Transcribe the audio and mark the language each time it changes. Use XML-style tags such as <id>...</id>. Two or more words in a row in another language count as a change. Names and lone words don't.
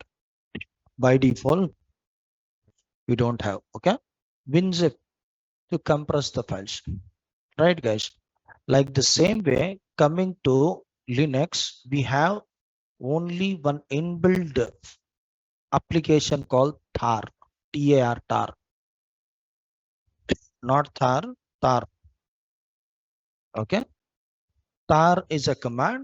<en>By default, we don't have. Okay, WinZip to compress the files. Right, guys? Like the same way, coming to Linux, we have only one inbuilt application called tar, tar, tar, not thar, tar. Okay, tar is a command.</en>